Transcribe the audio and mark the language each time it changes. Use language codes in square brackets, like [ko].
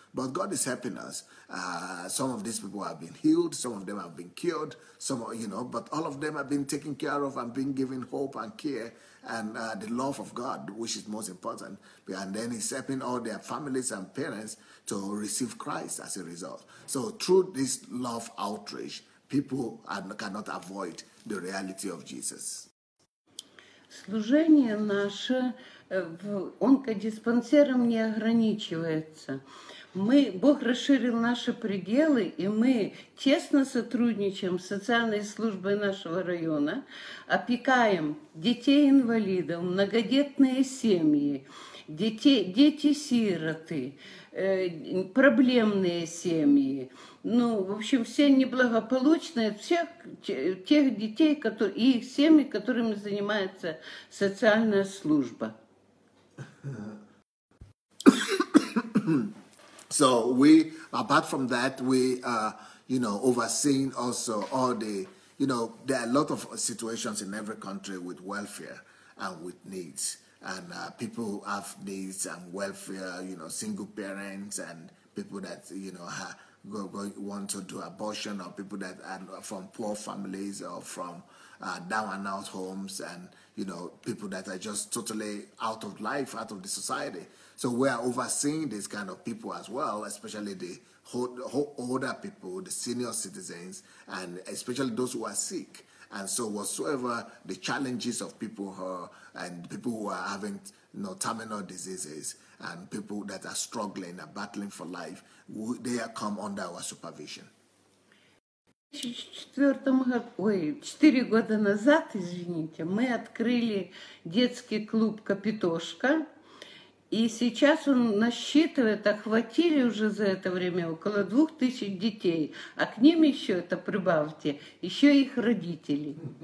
[en] But God is helping us. Some of these people have been healed, some of them have been cured, but all of them have been taken care of and been given hope and care and the love of God, which is most important. And then He's helping all their families and parents to receive Christ as a result. So through this love outreach, people cannot avoid the reality of Jesus. [ru] Служение наше онкодиспансером не ограничивается. Бог расширил наши пределы, и мы тесно сотрудничаем с социальной службой нашего района, опекаем детей-инвалидов, многодетные семьи, дети-сироты, проблемные семьи. В общем, все неблагополучные, всех тех детей, и их семьи, которыми занимается социальная служба. [en] So apart from that, we are, overseeing also all the, there are a lot of situations in every country with welfare and with needs. And people have needs and welfare, single parents and people that, want to do abortion, or people that are from poor families or from down and out homes, and, people that are just totally out of life, out of the society. So we are overseeing these kind of people as well, especially the older people, the senior citizens, and especially those who are sick. And so whatsoever the challenges of people and people who are having terminal diseases and people that are struggling and battling for life, they come under our supervision. [ru] 4 года назад, извините, мы открыли детский клуб «Капитошка», и сейчас он насчитывает, охватили уже за это время около 2000 детей, а к ним еще, это прибавьте, еще их родители.